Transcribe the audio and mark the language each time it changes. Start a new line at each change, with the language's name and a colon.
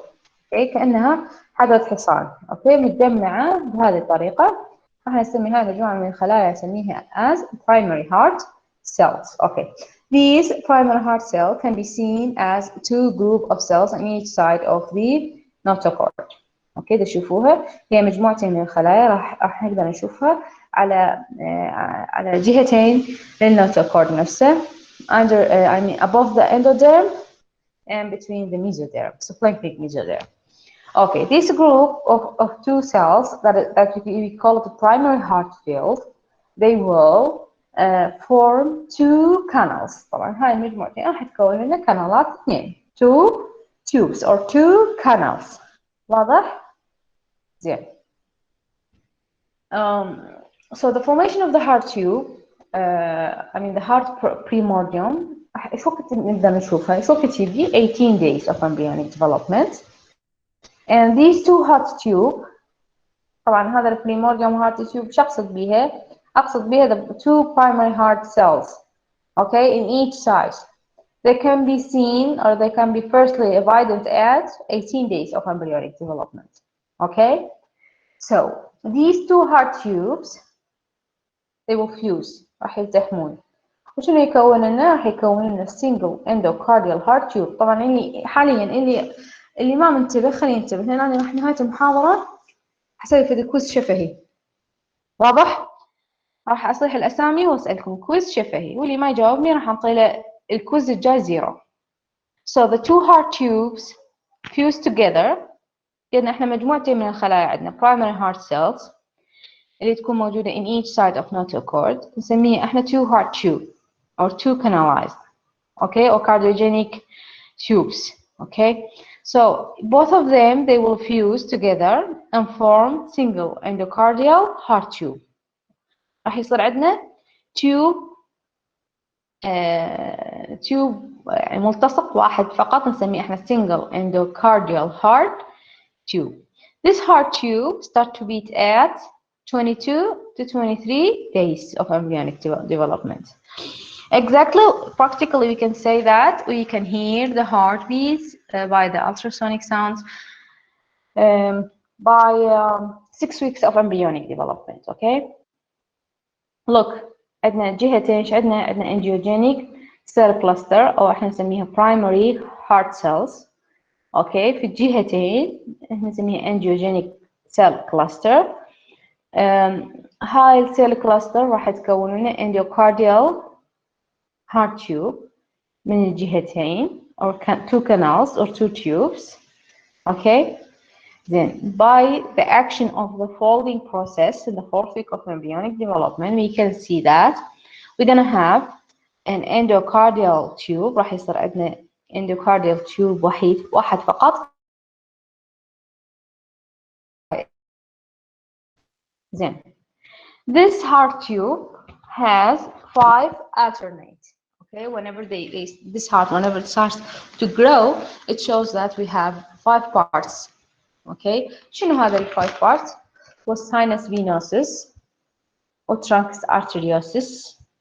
Arabic: اوكي كأنها حدث حصان. اوكي متجمعة بهذه الطريقة. راح نسمي هذه المجموعة من الخلايا نسميها
English: as primary heart cells. Okay. These primary heart cells can be seen as 2 group of cells on each side of the notochord.
Arabic: اوكي تشوفوها هي مجموعتين من الخلايا راح نقدر نشوفها على جهتين للنوتوكورد نفسه
English: under I mean above the endoderm and between the mesoderm, splanchnic mesoderm. Okay, this group of 2 cells that we call it the primary heart field, they will form 2 canals.
Arabic: طبعا هاي المجموعتين راح تكون لنا كانالات
English: 2 2 tubes or 2 canals.
Arabic: واضح؟ زين.
English: So the formation of the heart tube, I mean the heart primordium,
Arabic: ايش وقت نقدر نشوفها؟ ايش وقت يجي
English: 18 days of embryonic development. And these 2 heart tube,
Arabic: طبعا هذا البريمورديوم
English: heart tube
Arabic: شو اقصد بيها؟ اقصد بيها
English: the 2 primary heart cells. Okay, in each side. they can be seen or they can be firstly evident at 18 days of embryonic development. Okay, so these two heart tubes they will fuse
Arabic: راح يلتحمون. وشنو يكون لنا؟ راح يكون لنا
English: single endocardial heart tube.
Arabic: طبعا حاليا اللي ما منتبه خليه ينتبه، لان انا راح نهاية المحاضرة حسوي في كويز شفهي. واضح؟ راح اصيح الاسامي واسالكم كويز شفهي، واللي ما يجاوبني راح انطي له الكويز الجاي 0.
English: So the two heart tubes fuse together.
Arabic: قلنا احنا مجموعتين من الخلايا، عندنا
English: primary heart cells
Arabic: اللي تكون موجودة
English: in each side of notochord،
Arabic: نسميها احنا
English: two heart tube or two canalized, okay, or cardiogenic tubes, okay. So both of them they will fuse together and form single endocardial heart tube.
Arabic: راح يصير عندنا tube يعني ملتصق واحد فقط نسميه احنا
English: single endocardial heart tube. This heart tube start to beat at 22 to 23 days of embryonic development. Exactly, practically we can say that we can hear the heartbeats by the ultrasonic sounds by 6 weeks of embryonic development. Okay, look
Arabic: عندنا جهتين ايش عندنا؟ عندنا
English: angiogenic cell cluster
Arabic: او احنا نسميها
English: primary heart cells.
Arabic: اوكي في الجهتين احنا نسميها
English: angiogenic cell cluster.
Arabic: هاي السيل كلاستر راح تكون لنا
English: endocardial heart tube
Arabic: من الجهتين
English: or two canals or two tubes. Okay, then by the action of the folding process in the 4th week of embryonic development we can see that we're gonna have an endocardial tube.
Arabic: راح يصير عندنا
English: endocardial tube
Arabic: واحد فقط.
English: Then this heart tube has 5 alternates. Okay, whenever this heart, whenever it starts to grow, it shows that we have 5 parts. Okay,
Arabic: شنو هذا ال
English: 5 parts؟ was sinus venosus or truncus arteriosus.